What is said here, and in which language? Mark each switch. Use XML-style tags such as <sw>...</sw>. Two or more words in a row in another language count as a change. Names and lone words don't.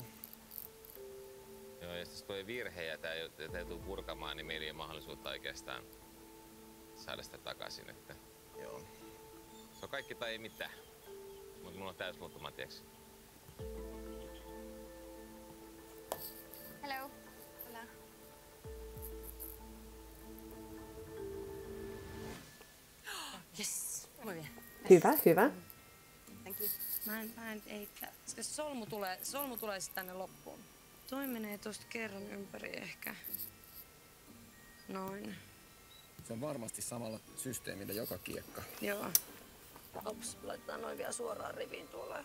<fi>Joo, ja jos tulee virhe ja tää ei tule purkamaan, niin meillä ei ole mahdollisuutta oikeastaan saada sitä takaisin. Että... Joo. Se on kaikki tai ei mitään. Mutta mulla on täysmuuttuma, tiiäks?</fi> <en>Hello.</en> <es>Hola. Yes, muy bien.</es> <fi>Hyvä.</fi> <en>Thank you.</en> <fi>Mä en eittää. Koska solmu tulee sitten tänne loppuun. Toi menee tosta kerran ympäri ehkä. Noin. Se on varmasti samalla systeemillä joka kiekka. Joo. Ops, laitetaan noin vielä suoraan riviin tuolla.</fi>